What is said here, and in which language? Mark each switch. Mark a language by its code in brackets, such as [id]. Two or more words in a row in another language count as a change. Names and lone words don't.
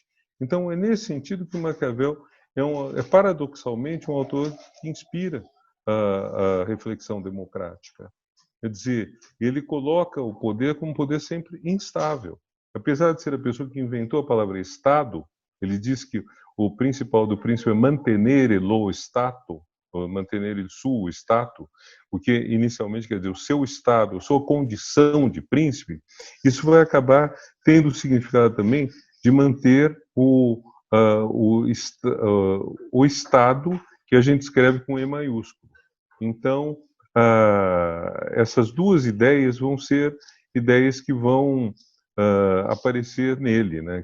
[pt] Então, é nesse sentido que o Maquiavel é paradoxalmente um autor que inspira a reflexão democrática. Quer dizer, ele coloca o poder como um poder sempre instável. Apesar de ser a pessoa que inventou a palavra Estado, ele diz que o principal do príncipe é [it] mantenere lo Stato, mantenere il suo Stato, [pt] o que inicialmente quer dizer o seu Estado, a sua condição de príncipe. Isso vai acabar tendo o significado também de manter o Estado que a gente escreve com E maiúsculo. Então, essas duas ideias vão ser ideias que vão aparecer nele, né?